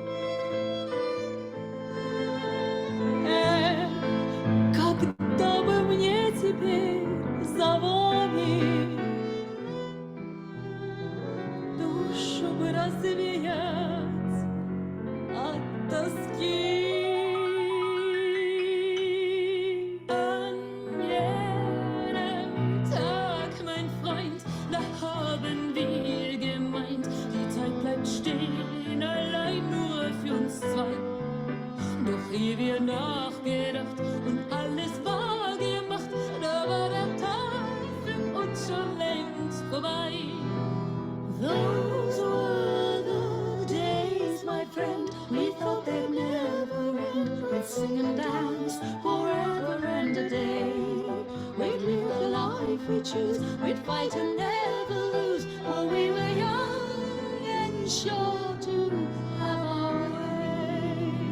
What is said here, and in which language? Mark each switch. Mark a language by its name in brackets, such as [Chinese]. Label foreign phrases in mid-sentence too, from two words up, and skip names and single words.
[Russian] Когда бы мне теперь за вами душу бы развеять от тоски. [German] An jenem Tag, mein Freund, da haben wir gemeint, die Zeit bleibt stehen, allein nur für uns zwei. Doch ehe wir nachgedacht und alles wahr gemacht, da war der Tag für uns schon längst vorbei. [English] Those were the days, my friend, we thought they'd never end. We'd sing and dance forever and a day. We'd live the life we choose, we'd fight and never lose, for we were young and sure to have our way.